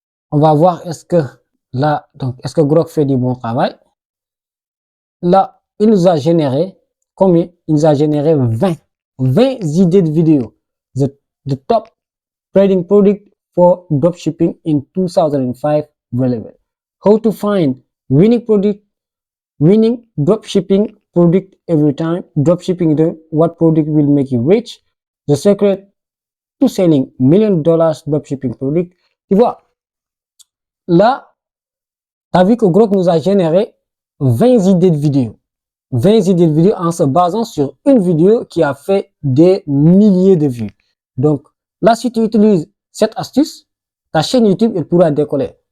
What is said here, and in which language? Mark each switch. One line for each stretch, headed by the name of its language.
French: On va voir est-ce que là, donc, est-ce que Grok fait du bon travail? Là, il nous a généré combien? Il nous a généré 20 idées de vidéos.
English: The top trading product for dropshipping in 2005 relevant. How to find winning dropshipping product every time. Dropshipping, what product will make you rich? The secret to selling $1 million dropshipping product.
French: Tu vois, là, tu as vu que Grok nous a généré 20 idées de vidéos. 20 idées de vidéos en se basant sur une vidéo qui a fait des milliers de vues. Donc, là, si tu utilises cette astuce, ta chaîne YouTube, elle pourra décoller.